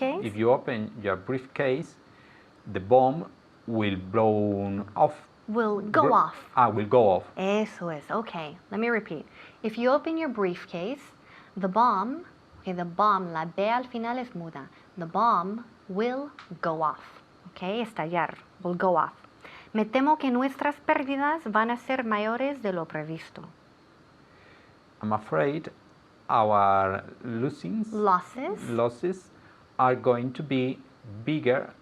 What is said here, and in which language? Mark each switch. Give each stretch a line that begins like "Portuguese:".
English: Yes, if you open your briefcase, the bomb will blow off. Will go off. Will go off.
Spanish: Eso es.
English: Okay, let me repeat. If you open your briefcase, the bomb,
Spanish: la B al final es muda.
English: The bomb will go off. Okay, estallar, will go off.
Spanish: Me temo que nuestras pérdidas van a ser mayores de lo previsto.
English: I'm afraid our losses are going to be bigger,